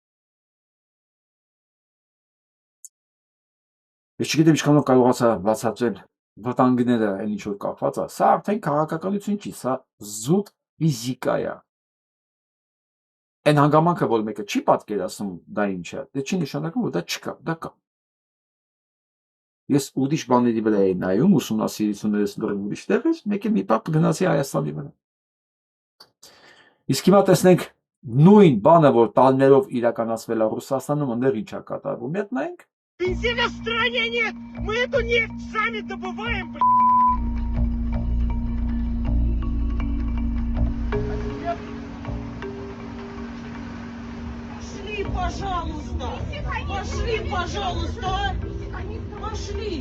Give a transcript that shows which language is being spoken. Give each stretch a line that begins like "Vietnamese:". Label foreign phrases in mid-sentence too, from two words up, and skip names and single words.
Armenian: Ես չգիտեմ ինչքանով կարողացա բացատրել վտանգները այն ինչ որ կապված է, սա արդեն քաղաքականություն չի, սա զուտ ֆիզիկա է։ Այն հանգամանքը, որ մեկը չի պատկերացնում դա ինչ է, դա չի նշանակում, որ դա չկա, դա կա։ Ես ուրիշ բաների վրա էի նայում, ուսումնասիրություններս դրում ուրիշ տեղից, մեկ էլ մի պահ գնացի Հայաստանի վրա։ Իսկ հիմա տեսնենք նույն բանը, որ տարիներով իրականացվել է Ռուսաստանում, այնտեղ ինչ է կատարվում։ Մի հատ նայենք։
Russian: Бензина в стране нет! Мы эту нефть сами добываем, Пошли Пошли, пожалуйста. Пошли, пожалуйста. А? Пошли.